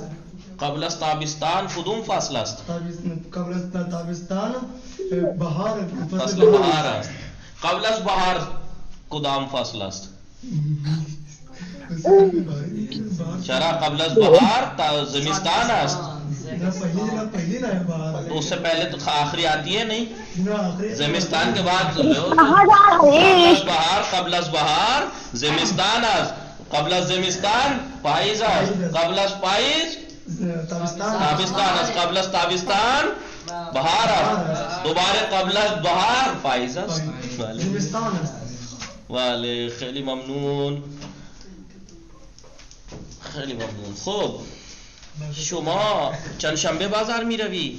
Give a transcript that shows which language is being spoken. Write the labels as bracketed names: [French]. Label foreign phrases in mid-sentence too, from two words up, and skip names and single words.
[Persian] قبل از تابستان کدوم فصل است؟ قبل از تابستان بهار فصل بهار است قبل از بهار کدام فصل است؟ چرا قبل از بهار زمستان است [Urdu] پہلی نہ بہار تو اس سے پہلے تو آخری آتی ہے نہیں آخری زمستان کے بعد بہار [Persian] قبل از بہار زمستان است قبل از زمستان پاییز است قبل از پاییز تابستان است قبل از تابستان بہار است دوباره قبل از بہار پاییز است زمستان است بله خیلی ممنون خیلی ممنون خوب شما چند شنبه بازار می روی؟